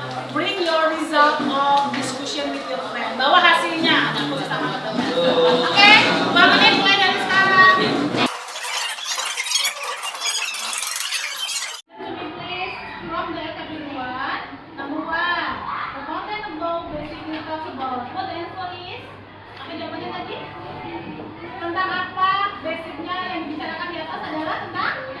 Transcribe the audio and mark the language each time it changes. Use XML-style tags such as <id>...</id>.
<en>Bring your result of discussion with your friend.</en> <id>Bawa hasilnya, ada khusus sama teman. Oke, 2 menit mulai dari sekarang.</id> <en>From the academic one, number 1, the content above basically talks about what the answer is.</en> <id>Apa jawabannya tadi? Tentang apa? Basicnya yang dibicarakan di atas adalah tentang?</id>